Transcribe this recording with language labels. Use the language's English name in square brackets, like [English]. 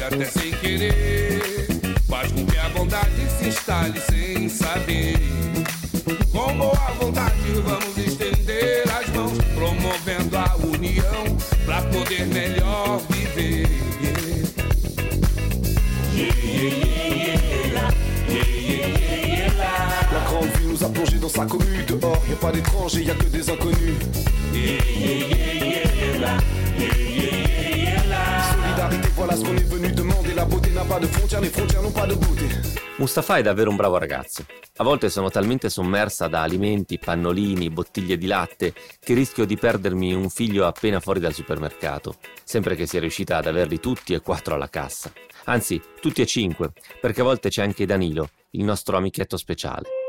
[Portuguese] sem querer, faz com que a bondade se instale sem saber. Com boa vontade vamos estender as mãos, promovendo a união pra poder melhor viver. [French] La grande vie nous a plongé dans sa cohue. Dehors y'a pas d'étrangers, y'a que des inconnus. Voilà ce qu'on est venu demander, la beauté n'a pas de frontières, les frontières n'ont pas de beauté. [Italian] Mustafà è davvero un bravo ragazzo. A volte sono talmente sommersa da alimenti, pannolini, bottiglie di latte che rischio di perdermi un figlio appena fuori dal supermercato, sempre che sia riuscita ad averli tutti e quattro alla cassa. Anzi, tutti e cinque, perché a volte c'è anche Danilo, il nostro amichetto speciale.